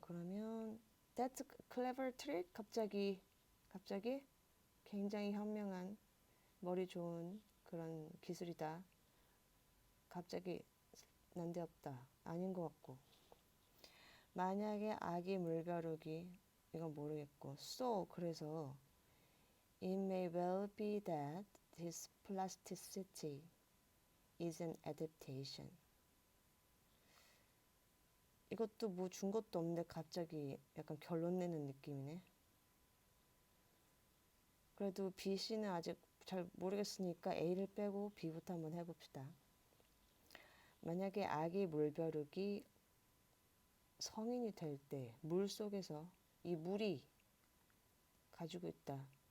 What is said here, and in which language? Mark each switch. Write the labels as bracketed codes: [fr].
[ko] 그러면 [en] That's a clever trick. [ko] 갑자기 굉장히 현명한 머리 좋은 그런 기술이다. 갑자기 난데없다. 아닌 것 같고. 만약에 아기 물벼룩이 이건 모르겠고 [en] so [ko] 그래서 [en] it may well be that this plasticity is an adaptation. [ko] 이것도 뭐 준 것도 없는데 갑자기 약간 결론 내는 느낌이네. 그래도 B, C는 아직 잘 모르겠으니까 A를 빼고 B부터 한번 해봅시다. 만약에 아기 물벼룩이 성인이 될 때 물속에서 이 물이 가지고 있다.